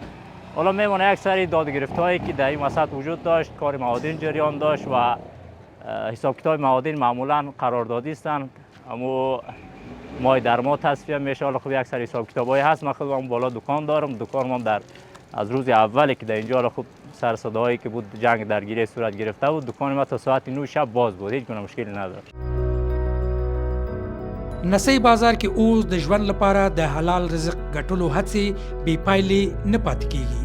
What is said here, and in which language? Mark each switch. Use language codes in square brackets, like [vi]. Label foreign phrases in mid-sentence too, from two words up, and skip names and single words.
[fa] حالا میمونه یک سری دادگرفت‌هایی که در این وسط وجود داشت، کار معادن جریان داشت و حساب کتاب معادن معمولا قراردادی هستند، اما مای در ما تصفیه میشه. حالا خب یک سری حساب کتابایی هست، من خودم بالا دکان دارم، دکانم در از روز اولی که در اینجا حالا خب سر صداهایی که بود جنگ درگیری صورت گرفته بود، دکان ما تا ساعت 9 شب باز بود، هیچ گونه مشکلی نداره. [ps] نسی بازار کې اوس د ژوند لپاره د حلال رزق ګټلو هڅې بې پایلې نه پاتې کیږي.